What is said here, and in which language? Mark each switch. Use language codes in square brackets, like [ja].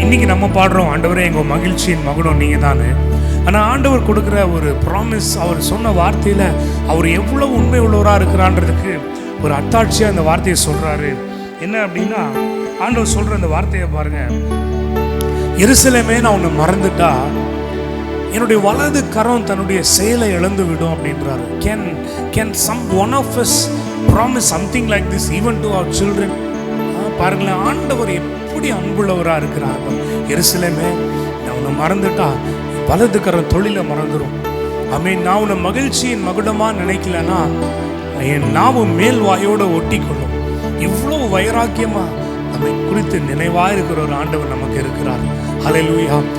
[ta] இன்னைக்கு நம்ம பாடுறோம், ஆண்டவரே எங்க மகிழ்ச்சியின் மகுடம் நீங்க தானே. ஆனால் ஆண்டவர் கொடுக்குற ஒரு ப்ராமிஸ், அவர் சொன்ன வார்த்தையில் அவர் எவ்வளவு உண்மை உள்ளவராக இருக்கிறான்றதுக்கு ஒரு அத்தாட்சியாக இந்த வார்த்தையை சொல்கிறாரு. என்ன அப்படின்னா, ஆண்டவர் சொல்கிற அந்த வார்த்தையை பாருங்க. எருசலேமே, நான் உன்னை மறந்துட்டா என்னுடைய வலது கரம் தன்னுடைய செயலை இழந்து விடும் அப்படின்றாரு. [en] Can someone of us promise something like this even to our children? [ta] பாருங்களேன், ஆண்டவர் எப்படி அன்புள்ளவராக இருக்கிறார். எருசலேமே, நான் உன்னை மறந்துட்டா வலது கரம் தொழிலை மறந்துடும். நான் உன்னை மகிழ்ச்சியின் மகுடமா நினைக்கலன்னா என் நாவும் மேல் வாயோடு ஒட்டி கொள்ளும். இவ்வளவு வைராக்கியமா நம்மை குறித்து நினைவாக இருக்கிற ஒரு ஆண்டவர் நமக்கு இருக்கிறார். ஹல்லேலூயா.